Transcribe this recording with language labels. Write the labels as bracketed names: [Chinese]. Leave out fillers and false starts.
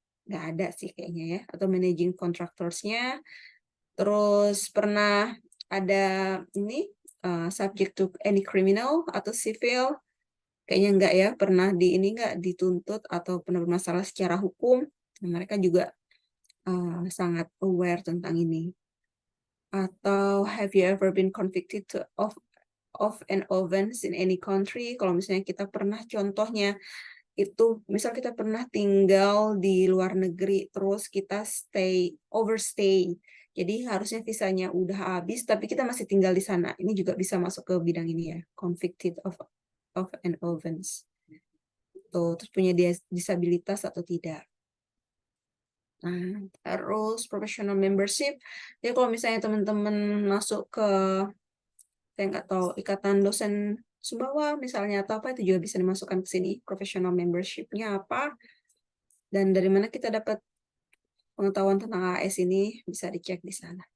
[Indonesian] Nggak ada sih kayaknya ya. Atau managing contractors-nya. Terus pernah ada ini [English] subject to any criminal [Indonesian] atau civil? Kayaknya enggak ya, pernah di ini enggak dituntut atau pernah bermasalah secara hukum. Mereka juga sangat aware tentang ini. [English] Atau have you ever been convicted of an offense in any country? [Indonesian] Kalau misalnya kita pernah, contohnya itu misal kita pernah tinggal di luar negeri terus kita overstay. Jadi harusnya visanya udah habis tapi kita masih tinggal di sana. Ini juga bisa masuk ke bidang ini ya, [English] convicted of an offense. [Indonesian] Tuh, terus punya disabilitas atau tidak. Nah, terus professional membership. Jadi kalau misalnya teman-teman masuk ke, saya nggak tahu, Ikatan Dosen Sumbawa misalnya atau apa, itu juga bisa dimasukkan ke sini. Professional membership-nya apa, dan dari mana kita dapat pengetahuan tentang AS ini, bisa dicek di sana.